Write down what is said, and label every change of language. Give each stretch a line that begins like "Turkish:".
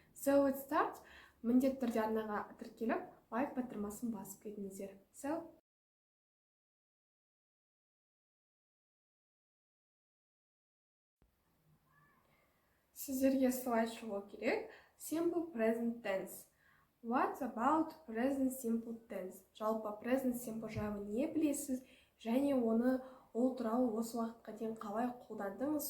English: So let's start.
Kazakh: Міндетті түрде арнаға тіркеліп, лайк батырмасын басып кетіңіздер. Сіздерге слайд шығу керек.
English: Simple present tense. What about present simple tense?
Kazakh: Жалпы present simple жайлы не білесіз? Және ол туралы осы уақытқа дейін қалай қолдандыңыз?